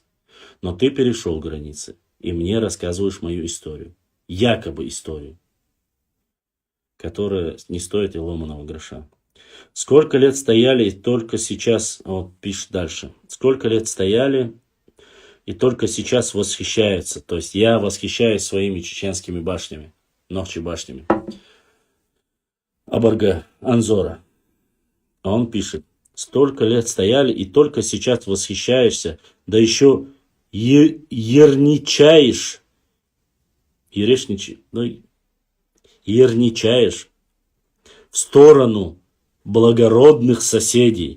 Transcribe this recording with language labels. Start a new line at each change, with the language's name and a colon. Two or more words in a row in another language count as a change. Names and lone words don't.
Russian: Но ты перешел границы и мне рассказываешь мою историю. Якобы историю, которая не стоит и ломаного гроша. Сколько лет стояли и только сейчас, вот пишет дальше, сколько лет стояли и только сейчас восхищаются. То есть я восхищаюсь своими чеченскими башнями, Нохчи башнями. Абарга Анзора. А он пишет, столько лет стояли и только сейчас восхищаешься, да еще ерничаешь. Ерничаешь в сторону благородных соседей.